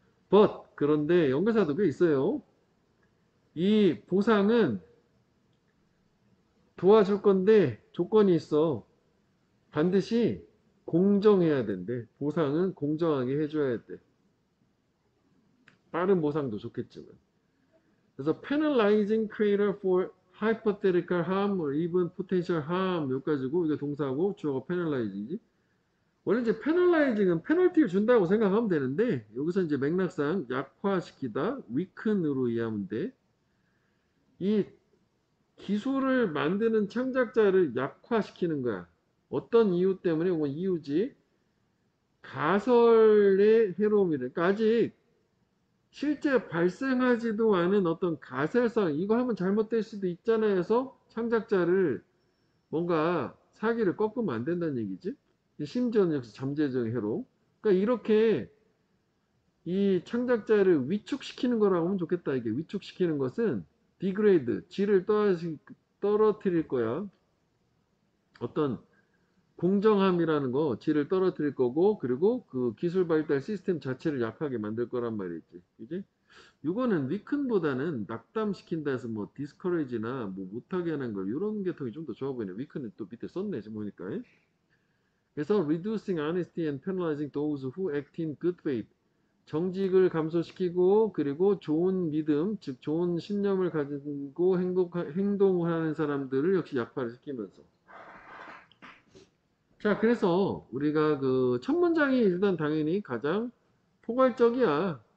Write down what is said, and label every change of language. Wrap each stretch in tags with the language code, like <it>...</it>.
<ko>But 그런데 연결사도 꽤 있어요. 이 보상은 도와줄 건데 조건이 있어. 반드시 공정해야 된대. 보상은 공정하게 해줘야 돼. 빠른 보상도 좋겠지만.</ko> <en>그래서 penalizing creator for hypothetical harm or even potential harm</en> <ko>여기까지고 이게 동사고 주어가 penalizing이지. 원래 이제 penalizing은 페널티를 준다고 생각하면 되는데 여기서 이제 맥락상 약화시키다 weaken으로 이해하면 돼. 이 기술을 만드는 창작자를 약화시키는 거야. 어떤 이유 때문에? 이건 이유지. 가설의 해로움이래. 그러니까 아직 실제 발생하지도 않은 어떤 가설성, 이거 하면 잘못될 수도 있잖아요 해서 창작자를 뭔가 사기를 꺾으면 안 된다는 얘기지. 심지어는 역시 잠재적 해로. 그러니까 이렇게 이 창작자를 위축시키는 거라고 하면 좋겠다. 이게 위축시키는 것은 디그레이드, 질을 떨어뜨릴 거야. 어떤 공정함이라는 거, 질을 떨어뜨릴 거고, 그리고 그 기술 발달 시스템 자체를 약하게 만들 거란 말이지. 그지? 이거는 위큰보다는 낙담시킨다 해서 뭐 디스커레이지나 뭐 못하게 하는 걸 이런 계통이 좀 더 좋아 보이네. 위큰은 또 밑에 썼네 지금 보니까.</ko> <en>그래서 reducing honesty and penalizing those who act in good faith.</en> <ko>정직을 감소시키고 그리고 좋은 믿음, 즉 좋은 신념을 가지고 행동을 하는 사람들을 역시 약화를 시키면서. 자, 그래서 우리가 그 첫 문장이 일단 당연히 가장 포괄적이야.</ko>